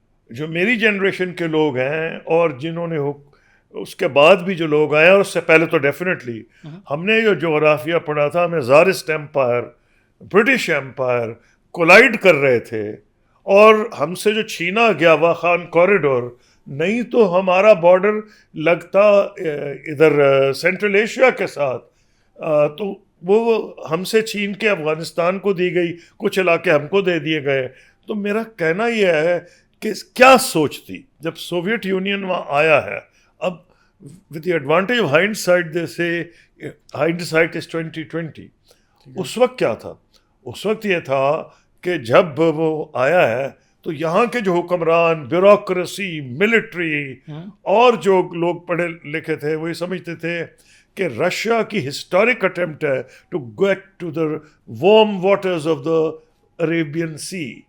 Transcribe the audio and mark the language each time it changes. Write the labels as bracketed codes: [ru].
[ur] جو میری جنریشن کے لوگ ہیں اور جنہوں نے اس کے بعد بھی جو لوگ آئے، اور اس سے پہلے تو ڈیفینیٹلی ہم نے جو جغرافیہ پڑھا تھا، ہمیں زارسٹ ایمپائر، برٹش ایمپائر کولائڈ کر رہے تھے، اور ہم سے جو چھینا گیا واخان کوریڈور، نہیں تو ہمارا بارڈر لگتا ادھر سینٹرل ایشیا کے ساتھ، تو وہ ہم سے چھین کے افغانستان کو دی گئی، کچھ علاقے ہم کو دے دیے گئے. تو میرا کہنا یہ ہے کہ کیا سوچ تھی جب سوویت یونین وہاں آیا ہے. اب [en] with the advantage of hindsight they say hindsight is 2020. [ur] اس وقت کیا تھا؟ اس وقت یہ تھا کہ جب وہ آیا ہے تو یہاں کے جو حکمران، بیوروکریسی، ملٹری اور جو لوگ پڑھے لکھے تھے وہ یہ سمجھتے تھے کہ رشیا کی ہسٹورک اٹیمپٹ ہے [en] To get to the warm waters of the Arabian sea.